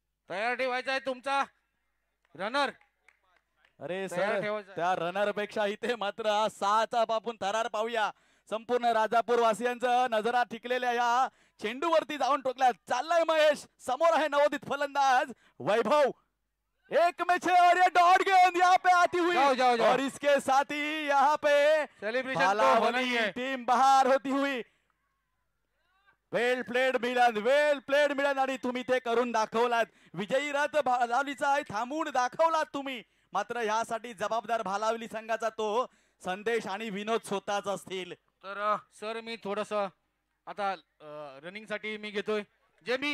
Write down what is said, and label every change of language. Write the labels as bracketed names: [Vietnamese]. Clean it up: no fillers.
[Marathi] तयार ठेवायचा आहे तुमचा रनर. अरे तयार सर, ठेवायचा. त्या रनर पेक्षा इथे मात्र 6चा बापून थरार पाहूया. संपूर्ण राजापूर वासियांचं नजरा टिकलेल्या या चेंडूवरती जाऊन टोकल्या. चाललाय महेश, समोर आहे नवोदित फलंदाज वैभव. [Hindi] एक में 6 और ये डॉट गेंद यहाँ पे आती हुई. जाओ. और इसके साथ ही यहाँ पे सेलिब्रेशन तो भालावली होना ही है. टीम बाहर होती हुई. [English] Well played Milan, well played Milan. [Marathi] आणि तुम्ही ते करून दाखवलात. विजयी रथ भालावलीचा थांबवून दाखवलात तुम्ही. मात्र ह्यासाठी जबाबदार भालावली संघाचा तो संदेश आणि विनोद स्वतःच असतील. तर सर मी थोडस आता रनिंग साठी मी घेतोय. जे मी